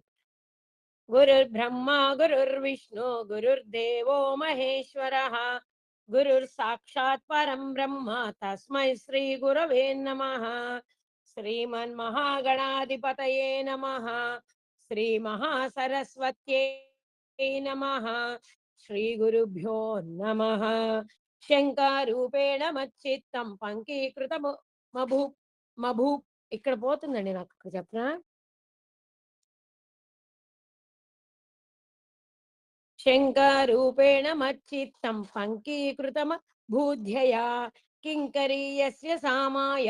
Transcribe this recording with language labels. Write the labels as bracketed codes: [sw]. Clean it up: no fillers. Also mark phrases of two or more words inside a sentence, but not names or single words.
[sa] गुरुर्ब्रह्मा गुरुर्विष्णु गुरुर्देवो महेश्वरः गुरुर्साक्षात् परं ब्रह्म तस्मै श्री गुरवे नमः। श्रीमन्महागणाधिपतये नमः। श्री महासरस्वत्यै नमः। श्री गुरुभ्यो नमः। శంకారూపేణ మచ్చిత్తం పంకీకృత మభూ మభూ [te] ఇక్కడ పోతుందండి నాకు ఇక్కడ చెప్పనా. [sa] శంకారూపేణ మచ్చిత్తం పంకీకృతమ భూధ్యయా కింకరీయస్య సామాయ